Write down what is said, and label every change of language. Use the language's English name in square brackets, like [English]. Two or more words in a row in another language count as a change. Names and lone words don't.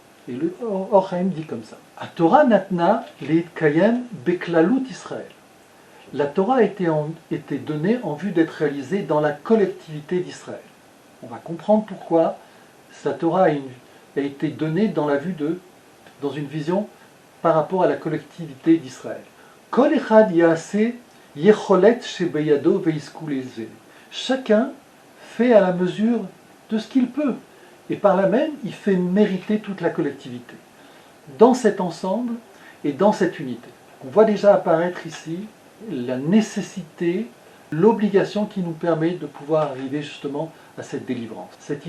[French] Et le Or HaChaim dit comme ça. [Hebrew] התורה נתנה להתקיים בכללות ישראל. [French] La Torah a été donnée en vue d'être réalisée dans la collectivité d'Israël. On va comprendre pourquoi la Torah a été donnée dans une vision par rapport à la collectivité d'Israël. [Hebrew] כל אחד יעשה כיכולת שבידו ועסקו לזה. [French] Chacun fait à la mesure de ce qu'il peut. Et par là même, il fait mériter toute la collectivité. Dans cet ensemble et dans cette unité. On voit déjà apparaître ici la nécessité, l'obligation qui nous permet de pouvoir arriver justement à cette délivrance.